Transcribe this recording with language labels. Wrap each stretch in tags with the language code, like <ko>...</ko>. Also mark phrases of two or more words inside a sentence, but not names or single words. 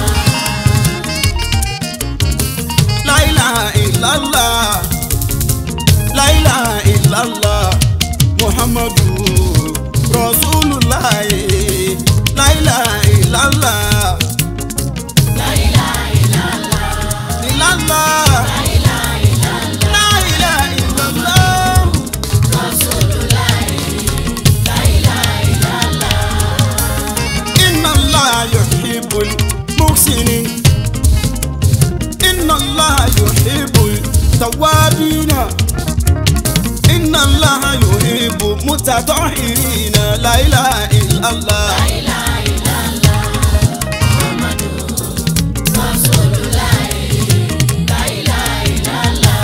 <ar>لا إله إلا الله، لا إله إلا الله, محمد رسول الله, لا إله إلا الله، لا إله إلا الله، إلا الله، لا إله إلا الله، رسول الله، لا إله إلا الله. إن الله يحب المحسنين، إن الله يحب التوابين، إن الله يحب المتطهرين. لا إله إلا الله، لا إله إلا الله، محمد رسول الله، لا إله إلا الله.</ar>